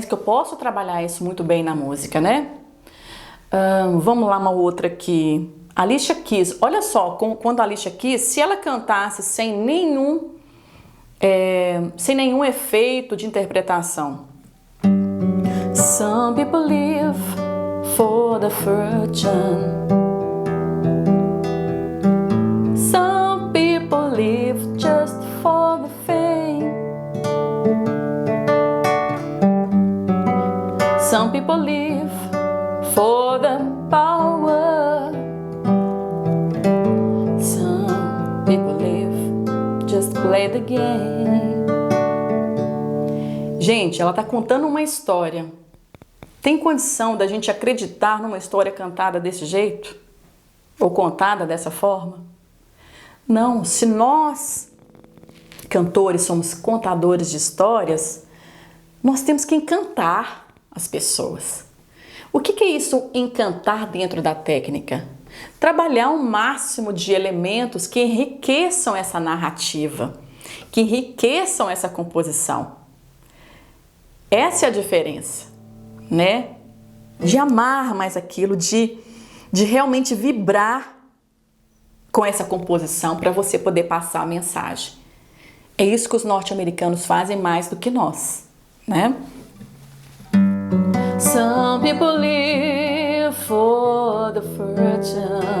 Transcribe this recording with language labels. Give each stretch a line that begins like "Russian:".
Portuguese: Que eu posso trabalhar isso muito bem na música, né? Vamos lá, uma outra aqui. Alicia Keys, olha só, quando a Alicia Keys, se ela cantasse sem nenhum efeito de interpretação.
English: Some people live for the fortune. Some people live just for the fame. Some people live for the power. Some people live just to play the game.
Portuguese: Gente, ela tá contando uma história. Tem condição da gente acreditar numa história cantada desse jeito? Ou contada dessa forma? Não, se nós, cantores, somos contadores de histórias, nós temos que encantar as pessoas. O que é isso, encantar dentro da técnica? Trabalhar um máximo de elementos que enriqueçam essa narrativa, que enriqueçam essa composição. Essa é a diferença, né? De amar mais aquilo, de realmente vibrar com essa composição para você poder passar a mensagem. É isso que os norte-americanos fazem mais do que nós, né?
English: Some people live for the fortune.